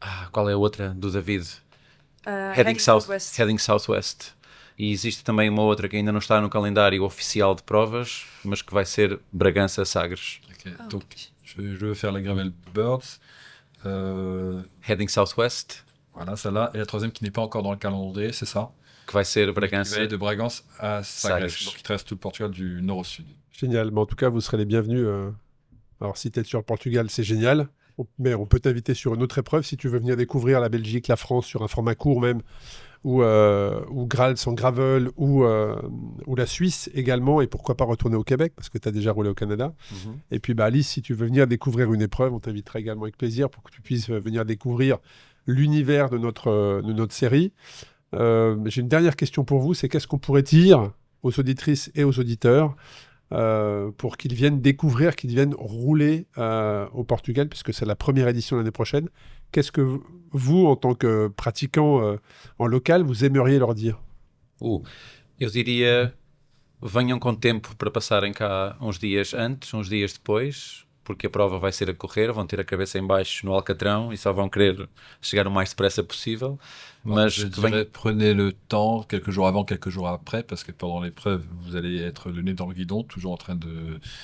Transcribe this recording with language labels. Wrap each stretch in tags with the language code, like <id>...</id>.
<pt>qual é a outra do David? Heading Southwest. E existe também uma outra que ainda não está no calendário oficial de provas, mas que vai ser Bragança-Sagres.</pt> <fr>Donc, je veux faire la Gravel Birds. Heading Southwest. Voilà, celle-là. Et la troisième qui n'est pas encore dans le calendrier, c'est ça?</fr> <pt>Que vai ser Bragança.</pt> <fr>Qui va aller de Bragance à Sagres. Sagres. Donc il traverse tout le Portugal du nord au sud. Génial. Mais en tout cas, vous serez les bienvenus. Alors, si tu es sur le Portugal, c'est génial. Mais on peut t'inviter sur une autre épreuve si tu veux venir découvrir la Belgique, la France sur un format court même, ou sans gravel, ou la Suisse également, et pourquoi pas retourner au Québec, parce que tu as déjà roulé au Canada. Et puis Alice, si tu veux venir découvrir une épreuve, on t'invitera également avec plaisir pour que tu puisses venir découvrir l'univers de notre série. J'ai une dernière question pour vous, c'est qu'est-ce qu'on pourrait dire aux auditrices et aux auditeurs pour qu'ils viennent découvrir, qu'ils viennent rouler au Portugal, puisque c'est la première édition l'année prochaine. Qu'est-ce que vous, en tant que pratiquant en local, vous aimeriez leur dire?</fr> <pt>Eu diria, venham com tempo para passarem cá uns dias antes, uns dias depois, porque a prova vai ser a correr, vão ter a cabeça em baixo no Alcatrão e só vão querer chegar o mais depressa possível.</pt> <fr>Mas je dirais, prenez le temps, quelques jours avant, quelques jours après, parce que pendant l'épreuve, vous allez être le nez dans le guidon, toujours en train de</fr>